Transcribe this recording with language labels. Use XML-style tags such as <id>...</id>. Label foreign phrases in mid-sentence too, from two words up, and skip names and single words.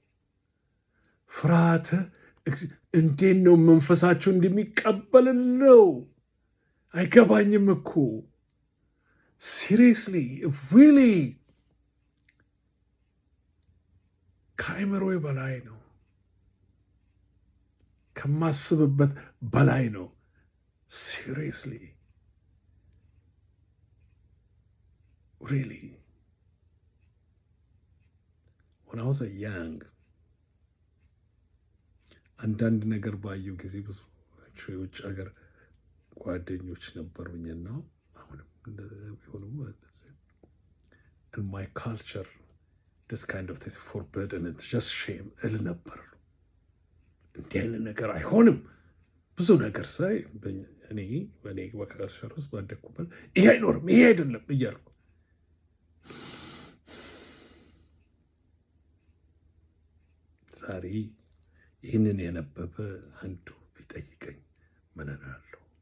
<am>ፍርሃተ እንዴት ነው መንፈሳችሁ እንደሚቀበልለው አይገባኝም እኮ</am> <en>seriously really</en> <am>ከአእምሮዬ በላይ ነው፣ ከማስብበት በላይ ነው።</am> <en>seriously really when I was a young</en> <am>አንዳንድ ነገር ባየው ጊዜ ብዙ የውጭ ሀገር ጓደኞች ነበሩኝና አሁንም ቢሆንም</am> <en>in my culture this kind of thing forbidden, it's just shame</en> <am>እል ነበር። እንዲህ አይነት ነገር አይሆንም። ብዙ ነገር ሳይ እኔ በካልቸር ውስጥ ባደግኩበት ይሄ አይኖርም፣ ይሄ አይደለም እያልኩ ዛሬ ይህንን የነበበ አንዱ ቢጠይቀኝ ምን እላለሁ?</am>